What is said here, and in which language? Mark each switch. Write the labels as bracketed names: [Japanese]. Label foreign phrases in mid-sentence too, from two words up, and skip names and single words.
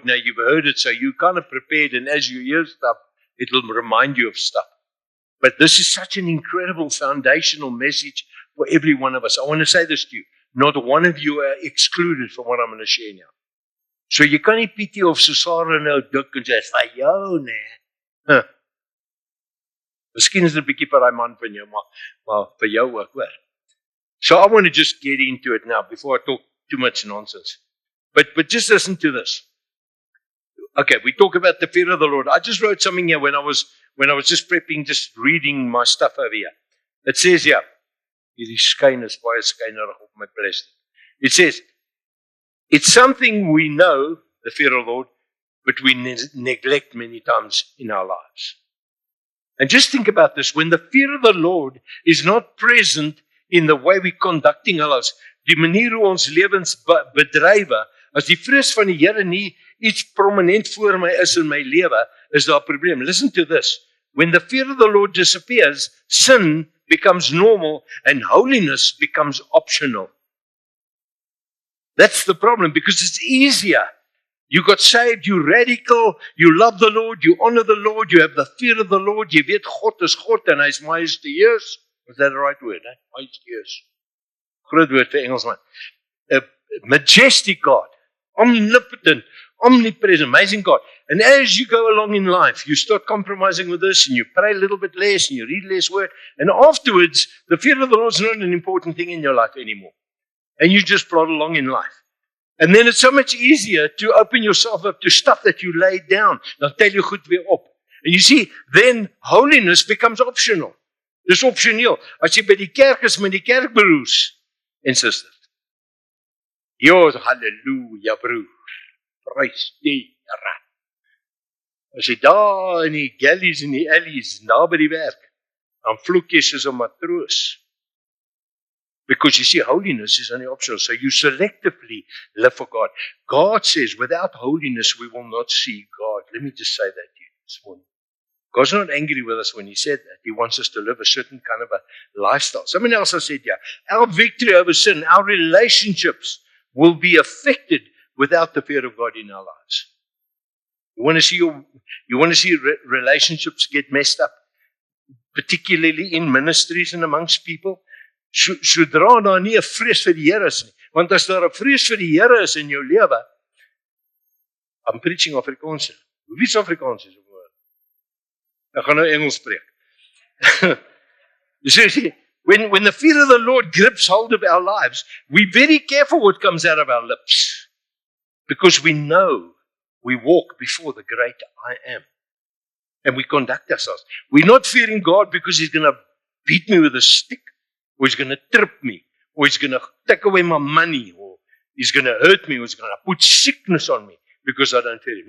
[English] Now, you've heard it, so you're kind of prepared, and as you hear stuff, it will remind you of stuff. But this is such an incredible foundational message for every one of us. I want to say this to you. Not one of you are excluded from what I'm going to share now. So you can't pity of [Afrikaans] Susara nou dik en sê, "Vir jou, nee." Miskien is dit 'n bietjie vir daai man van jou, maar vir jou ook, hoor. [English] So I want to just get into it now before I talk too much nonsense. But just listen to this. Okay, we talk about the fear of the Lord. I just wrote something here when I was just prepping, just reading my stuff over here. It says here, [Afrikaans] hierdie skyn is baie skynerig op my plastic. [English] It says, it's something we know, the fear of the Lord, but we neglect many times in our lives. And just think about this. When the fear of the Lord is not present in the way we're conducting our lives, [Afrikaans] die manier hoe ons lewens bedrywe, as die vrees van die Here nie iets prominent voor my is in my lewe, is daar 'n probleem. [English] Listen to this. When the fear of the Lord disappears, sin becomes normal and holiness becomes optional. That's the problem, because it's easier. You got saved, you're radical, you love the Lord, you honor the Lord, you have the fear of the Lord, [Afrikaans] jy weet God is God en hy's majestueus. [English] Is that the right word? Eh? Majestueus. [Afrikaans] Groot woord vir Engelsman. [English] Majestic God, omnipotent, omnipresent, amazing God. And as you go along in life, you start compromising with this, and you pray a little bit less, and you read less word, and afterwards, the fear of the Lord is not an important thing in your life anymore. And you just plod along in life. And then it's so much easier to open yourself up to stuff that you laid down. [Afrikaans] Dan tel jy goed weer op. [English] And you see, then holiness becomes optional. [Afrikaans] Dis opsioneel. As jy by die kerk is met die kerkbroers en susters. Jo, halleluja broer. Prys die Here. As jy daar in die galleys en die alleys, na by die werk, dan vloek jy soos 'n matroos. [English] Because you see, holiness is only optional. So you selectively live for God. God says, without holiness, we will not see God. Let me just say that to you this morning. God's not angry with us when He said that. He wants us to live a certain kind of a lifestyle. Someone else has said, yeah, our victory over sin, our relationships will be affected without the fear of God in our lives. You want to see relationships get messed up, particularly in ministries and amongst people? [Afrikaans] Sodra daar nie 'n vrees vir die Here is nie. Want as daar 'n vrees vir die Here is in jou lewe, [English] I'm preaching Afrikaans. [Afrikaans] Wie is Afrikaans? Ek gaan nou Engels preek. [English] You see, when the fear of the Lord grips hold of our lives, we're very careful what comes out of our lips. Because we know we walk before the great I am. And we conduct ourselves. We're not fearing God because He's going to beat me with a stick, or He's going to trip me, or He's going to take away my money, or He's going to hurt me, or He's going to put sickness on me because I don't fear Him.